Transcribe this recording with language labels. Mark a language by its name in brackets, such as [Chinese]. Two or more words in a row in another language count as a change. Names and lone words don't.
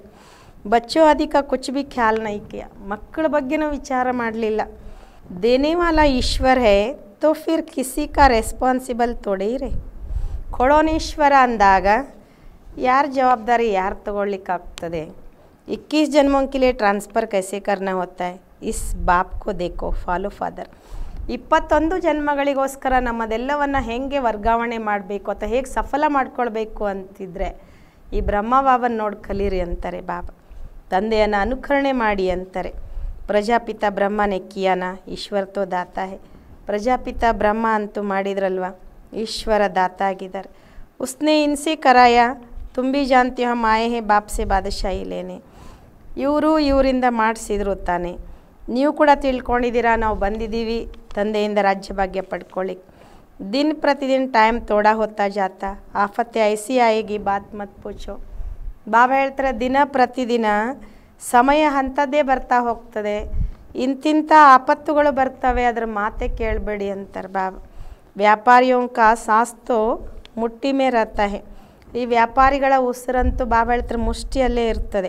[Hindi] बच्चो अधिक कुछ भी ख्याल नहीं किया, [Kannada] ಮಕ್ಕಳ ಬಗ್ಗೆನೂ ವಿಚಾರ ಮಾಡಲಿಲ್ಲ। [Hindi] देने वाला ईश्वर है तो फिर किसी का रिस्पॉन्सिबल थोड़े रे, [Kannada] ಕೊಡೋನು ಈಶ್ವರ ಅಂದಾಗ ಯಾರ ಜವಾಬ್ದಾರಿ ಯಾರು ತಗೊಳ್ಳಿಕ್ಕಾಗ್ತದೆ। [Hindi] 21 ಜನ್ಮೋं के लिए ट्रांसफ़र कैसे करना होता है, इस बाप को देखो, [English] follow father. [Kannada] 21 ಜನ್ಮಗಳಿಗೋಸ್ಕರ ನಮ್ಮದೆಲ್ಲವನ್ನು ಹೇಗೆ ವರ್ಗಾವಣೆ ಮಾಡಬೇಕು ಅಥವಾ ಹೇಗೆ ಸಫಲ ಮಾಡ್ಕೊಳ್ಬೇಕು ಅಂತಿದ್ರೆ ಈ ಬ್ರಹ್ಮ ಬಾಬನ ನೋಡಿ ಕಲೀರಿ ಅಂತಾರೆ ಬಾಬಾ। ತಂದೆಯನ್ನು ಅನುಕರಣೆ ಮಾಡಿ ಅಂತಾರೆ। [Hindi] प्रजापिता ब्रह्मा ने किया न, ईश्वर तो दाता है, [Kannada] ಪ್ರಜಾಪಿತ ಬ್ರಹ್ಮ ಅಂತೂ ಮಾಡಿದ್ರಲ್ವ, ಈಶ್ವರ ದಾತ ಆಗಿದ್ದಾರೆ। [Hindi] उसने इनसे कराया, तुम भी जानती हम आए हैं बाप से बादशाही लेने, [Kannada] ಇವರಿಂದ ಮಾಡಿಸಿದ್ರು ತಾನೆ, ನೀವು ಕೂಡ ತಿಳ್ಕೊಂಡಿದ್ದೀರಾ ನಾವು ಬಂದಿದ್ದೀವಿ ತಂದೆಯಿಂದ ರಾಜ್ಯ ಭಾಗ್ಯ ಪಡ್ಕೊಳ್ಳಿ। [Hindi] दिन प्रतिदिन टाइम थोड़ा होता जाता, आफतें ऐसी आएगी बात मत पूछो। [Kannada] ಬಾಬಾ ಹೇಳ್ತಾರೆ ದಿನ ಪ್ರತಿದಿನ ಸಮಯ ಅಂಥದ್ದೇ ಬರ್ತಾ ಹೋಗ್ತದೆ, ಇಂತಿಂಥ ಆಪತ್ತುಗಳು ಬರ್ತವೆ, ಅದರ ಮಾತೆ ಕೇಳಬೇಡಿ ಅಂತಾರೆ ಬಾಬಾ। [Hindi] व्यापारियों का सांस तो मुट्ठी में रहता है, [Kannada] ಈ ವ್ಯಾಪಾರಿಗಳ ಉಸಿರಂತೂ ಬಾಬಾ ಹೇಳ್ತಾರೆ ಮುಷ್ಟಿಯಲ್ಲೇ ಇರ್ತದೆ।